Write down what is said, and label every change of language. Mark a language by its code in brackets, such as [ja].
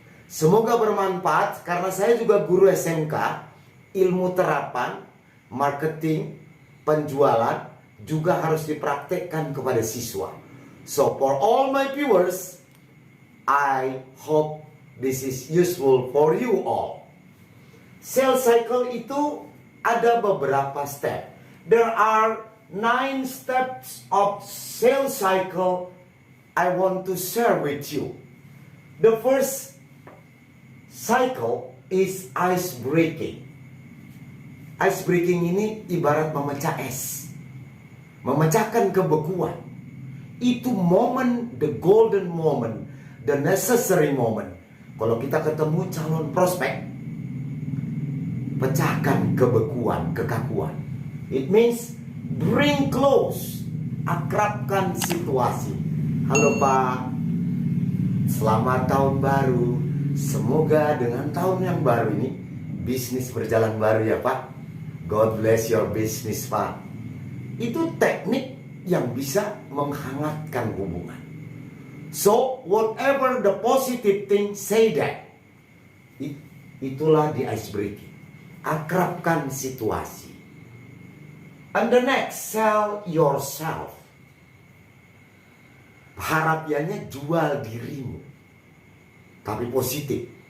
[id] Semoga bermanfaat karena saya juga guru SMK, ilmu terapan, marketing, penjualan juga harus dipraktekkan kepada siswa. [en] So for all my viewers, I hope this is useful for you all. [id] Sales cycle itu ada beberapa step. [en] There are 9 steps of sales cycle I want to share with you. The first cycle is ice breaking. [id] Ice breaking ini ibarat memecah es, memecahkan kebekuan. Itu momen, [en] the golden moment, the necessary moment. [id] Kalau kita ketemu calon prospek, pecahkan kebekuan, kekakuan. [en] It means bring close, [id] akrabkan situasi. Halo Pak, selamat tahun baru. Semoga dengan tahun yang baru ini bisnis berjalan baru ya Pak. [en] God bless your business [id] Pak. Itu teknik yang bisa menghangatkan hubungan. [en] So whatever the positive thing, say that. [id] Itulah di ice breaking. Akrabkan situasi. [en] And the next, sell yourself. [id] Harapannya jual dirimu, tapi positif.